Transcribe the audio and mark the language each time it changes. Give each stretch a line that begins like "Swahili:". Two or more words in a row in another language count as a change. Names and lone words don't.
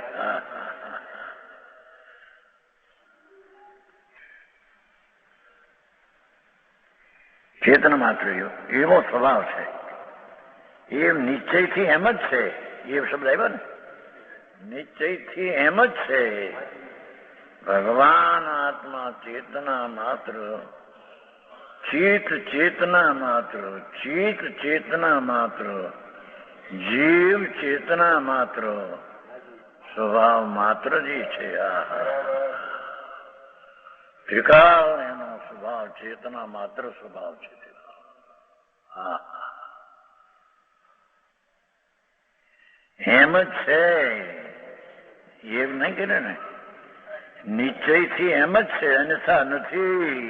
Gujarati: ચેતન માત્ર એવો સ્વભાવ છે. એ નિશ્ચયથી એમ જ છે. એ શબ્દ આવ્યો ને નિશ્ચયથી એમ જ છે. ભગવાન આત્મા ચેતના માત્ર, ચિત ચેતના માત્ર, ચિત ચેતના માત્ર, જીવ ચેતના માત્ર, સ્વભાવ માત્ર જ છે. ત્રિકાળ એનો સ્વભાવ ચેતના માત્ર સ્વભાવ છે. એમ જ છે, એમ નહીં કરે ને, નિશ્ચયથી એમ જ છે, અન્યથા નથી.